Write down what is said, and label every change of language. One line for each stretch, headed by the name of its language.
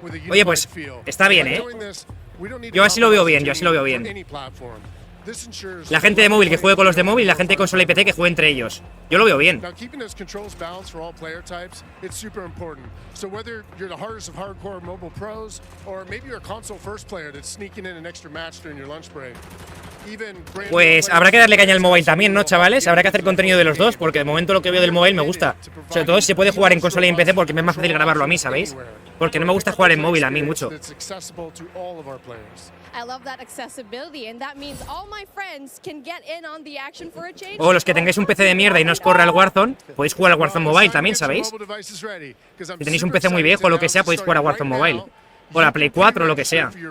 Spanish: Oye, pues, está bien, ¿eh? Yo así lo veo bien, yo así lo veo bien. La gente de móvil que juegue con los de móvil y la gente de consola y PC que juegue entre ellos. Yo lo veo bien.
English: Now, keeping those controls balanced for all player types, it's super important. So whether you're the hardest of hardcore mobile pros, or maybe you're a console first player that's sneaking in an extra match during your lunch break, even brand new
Spanish: Pues habrá que darle caña al mobile también, ¿no, chavales? Habrá que hacer contenido de los dos, porque de momento lo que veo del mobile me gusta. Sobre todo si se puede jugar en consola y en PC, porque me es más fácil grabarlo a mí, ¿sabéis? Porque no me gusta jugar en móvil a mí mucho.
English: that's accessible to all of our players. I love that accessibility, and that means all my friends can get in on the action for a change.
Spanish: O los que tengáis un PC de mierda y no os corra el Warzone, podéis jugar al Warzone Mobile también, ¿sabéis? Si tenéis un PC muy viejo o lo que sea, podéis jugar a Warzone Mobile. O la Play 4 o lo que sea.